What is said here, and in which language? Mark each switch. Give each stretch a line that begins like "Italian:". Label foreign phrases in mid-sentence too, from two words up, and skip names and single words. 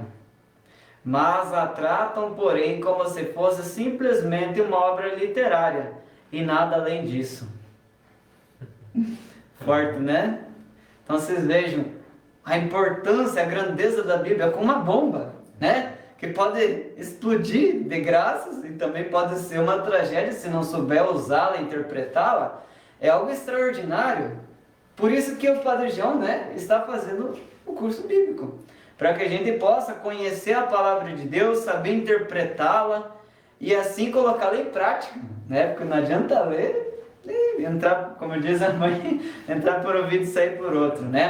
Portuguese: Mas a tratam, porém, como se fosse simplesmente uma obra literária e nada além disso. Forte, né? Então vocês vejam a importância, a grandeza da Bíblia como uma bomba, né? que pode explodir de graças e também pode ser uma tragédia se não souber usá-la, interpretá-la, é algo extraordinário. Por isso que o Padre João, né, está fazendo o curso bíblico, para que a gente possa conhecer a palavra de Deus, saber interpretá-la e assim colocá-la em prática, né? Porque não adianta ler e entrar, como diz a mãe, entrar por um ouvido e sair por outro, né?